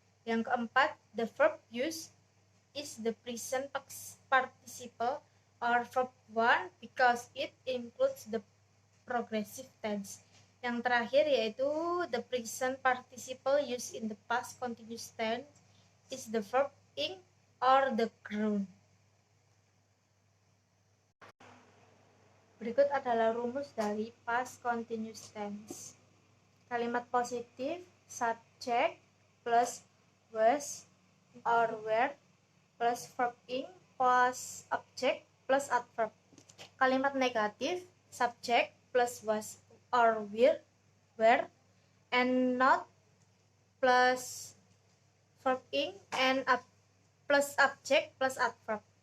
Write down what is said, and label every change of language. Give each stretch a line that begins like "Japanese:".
Indonesian: Yang keempat,
English: the verb used is the present participle or verb 1 because it includes the progressive tense.
Indonesian: Yang terakhir yaitu
English: the present participle used in the past continuous tense is the verb ing or the grown.
Indonesian: Berikut adalah rumus dari past continuous tense. Kalimat positif
English: subject plus was or were plus verb ing plus object plus adverb.
Indonesian: Kalimat negatif
English: subject plus was or were and not plus verb ing and plus object plus adverb.